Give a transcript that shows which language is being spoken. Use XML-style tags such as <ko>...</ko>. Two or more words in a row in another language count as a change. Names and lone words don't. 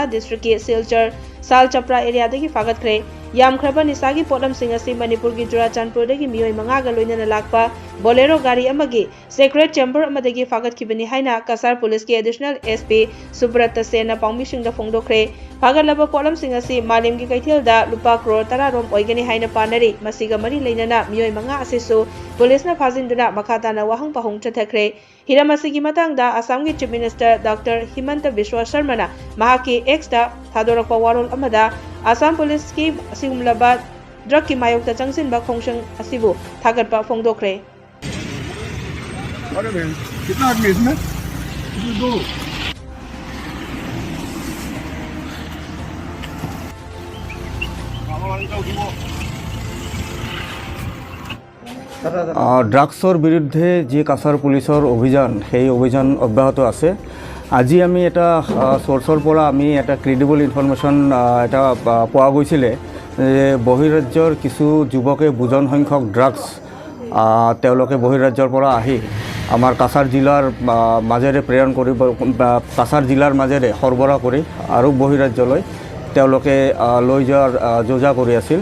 <mni>District ki Silchar Sal Chapra area dagi fagatkhre yam khraba nisagi potlam sing asi Manipurgi Churachandpurdagi miyoi manga ga loinana lakpa Bolero gari amagi</mni> <en>Secret Chamber</en> <mni>amadagi fagatkhibani haina Kasar Police ki</mni> <en>Additional SP</en> <mni>Subrata Sena pangmising da phongdokre fagalaba potlam sing asi malim gi kaithilda lupa crore tara rom oigani haina panari masiga mari leinana miyoi manga asisu police na phajinduna makhatana wahang pahung chathakre hiramasi matangda Assam ki</mni> <en>Chief Minister</en> <mni>Dr. Himanta Biswa Sharma na mahaki X da thadorakpa warol amada Assam Police ki sigumlaba drug ki mayok ta changsinba khongshang asibu thagatpa phongdokre</mni> <hi>अरे भाई कितना आदमी इसमें दो</hi> <as>ড্ৰাগছৰ বিৰুদ্ধে যি কাছাৰ পুলিচৰ অভিযান সেই অভিযান অব্যাহত আছে। আজি আমি এটা সোৰ্চৰ পৰা আমি এটা</as> <en>credible information</en> <as>এটা পোৱা গৈছিলে যে বহিৰাজ্যৰ কিছু যুৱকে বুজন সংখ্যক ড্ৰাগছ তেওঁলোকে বহিৰাজ্যৰ পৰা আহি আমাৰ কাছাৰ জিলাৰ মাজেৰে প্ৰেৰণ কৰিব কাছাৰ জিলাৰ মাজেৰে সৰবৰাহ কৰি আৰু বহিৰাজ্যলৈ তেওঁলোকে লৈ যোৱাৰ যোজা কৰি আছিল।</as>